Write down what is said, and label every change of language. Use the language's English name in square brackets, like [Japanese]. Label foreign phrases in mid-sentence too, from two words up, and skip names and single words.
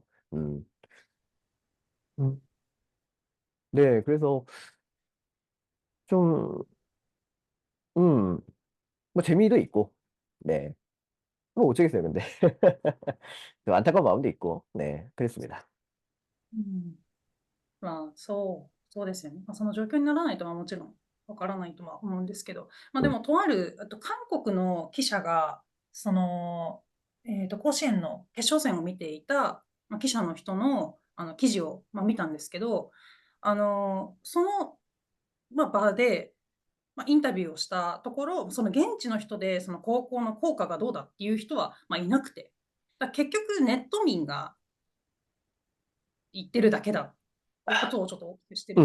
[Korean] 음. 음. 네, 그래서 좀, 뭐 재미도 있고, 네. 뭐 어쩌겠어요, 근데. 좀 안타까운 마음도 있고, 네, 그랬습니다. [Japanese] うん。まあ、そうですよね。まあ、その状況にならないとはもちろんわからないとは思うんですけど、まあ、で 음, も、とある、韓国の記者が、その、甲子園の決勝戦を見ていた、まあ、記者の人の、記事を、まあ、見たんですけど、その、まあ、場で、 インタビューをしたところ、その現地の人でその高校の効果がどうだっていう人は、いなくて、結局ネット民が言ってるだけだ、ことをちょっと大きくして